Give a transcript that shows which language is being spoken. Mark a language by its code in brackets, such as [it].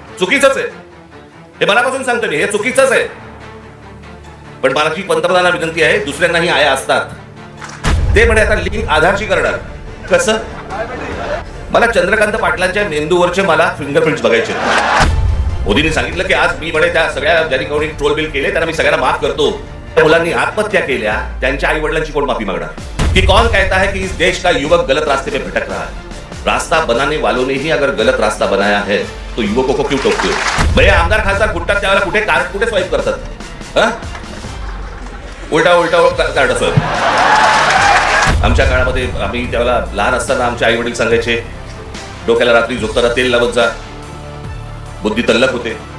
[mr] चुकीचंच आहे, हे मनापासून सांगतो मी, हे चुकीचंच आहे. पण माझी पंतप्रधानांना विनंती आहे, दुसऱ्यांनाही आया असतात. ते म्हणे आता लिंक आधारशी करणार. कसं? मला चंद्रकांत पाटलांच्या मेंदूवरचे मला फिंगरप्रिंट्स बघायचे. मोदींनी सांगितलं की आज मी म्हणे त्या सगळ्या ज्यांनी कोणी ट्रोल बिल केले त्यांना मी सगळ्यांना माफ करतो. त्या मुलांनी आत्महत्या केल्या, त्यांच्या आई वडिलांची कोण माफी मागणार? [hi] कि कौन कहता है कि इस देश का युवक गलत रास्ते पे भटक रहा है? रास्ता बनाने वालों ने ही अगर गलत रास्ता बनाया है तो युवकों को क्यों टोकते हो? [mr] भैया आमदार खासदार फुटतात त्यावेळेला कुठे कार्ड कुठे स्वाईप करतात? उलटा उलटा कार्ड सर. आमच्या काळामध्ये आम्ही त्यावेळेला लहान असताना आमचे आई वडील सांगायचे, डोक्याला रात्री झोपताना तेल लावत जा, बुद्धी तल्लख होते.